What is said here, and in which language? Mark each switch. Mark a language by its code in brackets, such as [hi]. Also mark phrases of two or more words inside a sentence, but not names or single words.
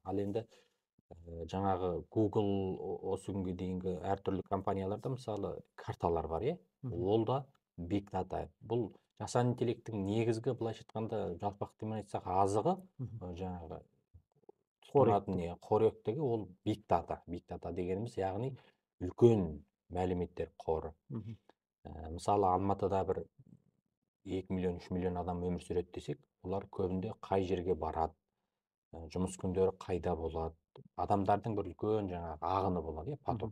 [kk] Ал енді жаңағы Google осы күнге дейінгі әртүрлі компанияларда мысалы карталар бар, иә? Ол да [en] big data. [kk] Бұл жасанды интеллекттің негізгі, былайша айтқанда, жалпақ тілмен айтсақ, азығы, жаңағы тұтынатын қоректігі ол [en] big data. Big data [kk] дегеніміз, яғни үлкен мәліметтер қоры. Мысалы, Алматыда бір 2 миллион, 3 миллион адам өмір сүреді десек, олар көбінде қай жерге барады, жұмыс күндері қайда болады, адамдардың бір үлкен жаңағы ағыны болады, поток.